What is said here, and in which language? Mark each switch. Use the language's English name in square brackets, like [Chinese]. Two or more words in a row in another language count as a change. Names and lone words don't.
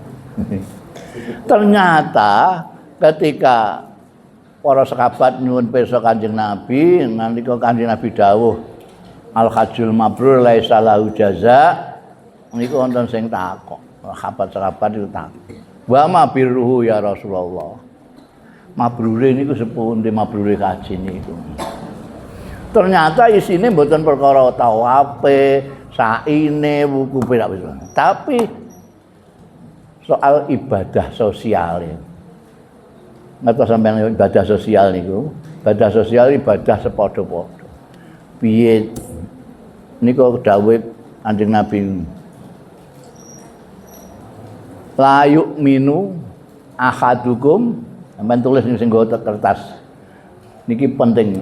[Indonesian] Ternyata ketika para sahabat [Javanese] nyuwun pirsa Kanjeng Nabi, nalika Kanjeng Nabi dawuh [Arabic] الحج المبرور ليس له جزاء, [Javanese] niku wonten sing takok. [Indonesian] Sahabat-sahabat itu takok. [Arabic] وما برّه يا رسول الله. [Javanese] Mabrure niku sepundi mabrure haji niku. Ternyata isine mboten perkara tawafe, saine, wukufe tapi soal ibadah sosial ya. Ngertos sampeyan ibadah sosial niku, ibadah sosial ibadah sepadha-padha. Piye niku dawuh Kanjeng Nabi. [Arabic] لا يؤمن أحدكم, [Javanese] sampeyan tulis ning sing kertas. Niki penting.